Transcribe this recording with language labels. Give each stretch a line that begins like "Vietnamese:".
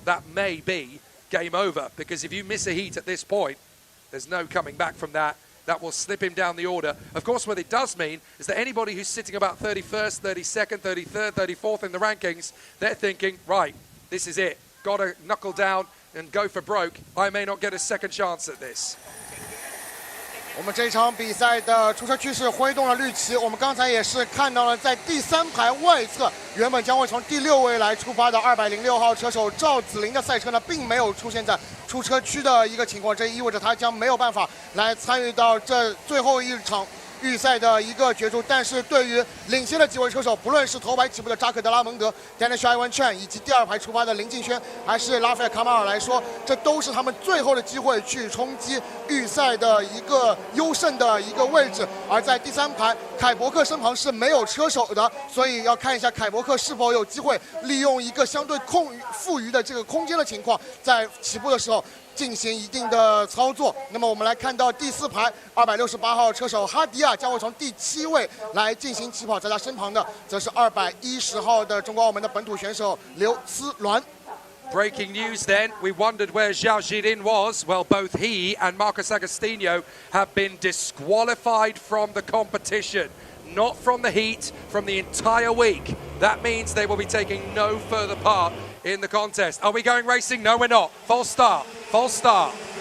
English: That may be game over, because if you miss a heat at this point, there's no coming back from that. That will slip him down the order. Of course, what it does mean is that anybody who's sitting about 31st, 32nd, 33rd, 34th in the rankings, they're thinking, right, this is it. Got to knuckle down and go for broke. I may not get a second chance at this.
Chinese: 我们这场比赛的出车趋势挥动了绿旗，我们刚才也是看到了，在第3排外侧，原本将会从第6位来出发的206号车手赵子霖的赛车呢，并没有出现在出车区的一个情况，这意味着他将没有办法来参与到这最后一场预赛的一个角逐。但是对于领先的几位车手，不论是头排起步的扎克德拉蒙德、Danish Ivan Chen， 以及第2排出发的林敬轩，还是拉斐尔卡马尔来说，这都是他们最后的机会去冲击预赛的一个优胜的一个位置。而在第3排，凯伯克身旁是没有车手的，所以要看一下凯伯克是否有机会利用一个相对富余的这个空间的情况，在起步的时候进行一定的操作。那么我们来看到第4排268号车手哈迪亚将会从第7位来进行起跑，在他身旁的则是210号的中国澳门的本土选手刘思鸾。
English: Breaking news then, we wondered where Zhao Jilin was. Well, both he and Marcos Agostinho have been disqualified from the competition. Not from the heat, from the entire week. That means they will be taking no further part in the contest. Are we going racing? No, we're not. False start. False start.